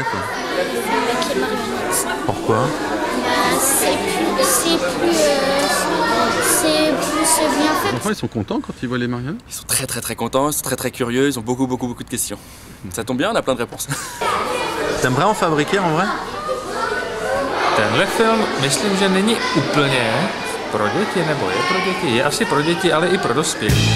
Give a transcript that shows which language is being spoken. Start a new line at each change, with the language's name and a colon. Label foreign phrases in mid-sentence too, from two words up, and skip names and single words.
French: Avec les marionnettes. Pourquoi? C'est plus bien fait. Les enfants, ils sont contents quand ils voient les marionnettes? Ils sont très contents, ils sont très curieux, ils ont beaucoup de questions. Ça tombe bien, on a plein de réponses. T'aimerais en fabriquer en vrai?
Czech: Tenhle film myslím, že není úplně pro děti, nebo je pro děti, je asi pro děti, ale i pro dospělé.